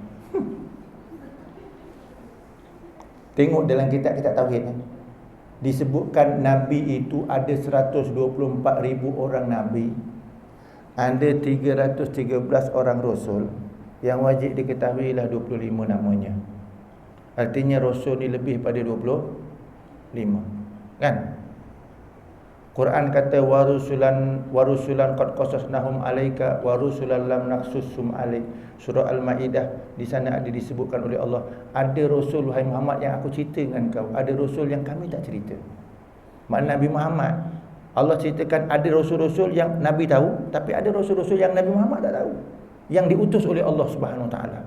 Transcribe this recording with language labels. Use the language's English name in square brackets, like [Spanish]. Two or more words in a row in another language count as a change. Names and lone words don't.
[Malay] Tengok dalam kitab-kitab tauhid ni, disebutkan Nabi itu ada 124,000 orang Nabi, ada 313 orang Rasul. Yang wajib diketahui lah 25 namanya. Artinya Rasul ni lebih pada 25, kan? [Arabic] Quran kata ورسلا قد قصصناهم عليك ورسلا لم نقصصهم عليك. [Malay] Surah Al-Maidah, di sana ada disebutkan oleh Allah, ada rasul wahai Muhammad yang aku cerita dengan kau, ada rasul yang kami tak cerita. Makna Nabi Muhammad, Allah ceritakan ada rasul-rasul yang Nabi tahu, tapi ada rasul-rasul yang Nabi Muhammad tak tahu, yang diutus oleh [Arabic] الله سبحانه وتعالى.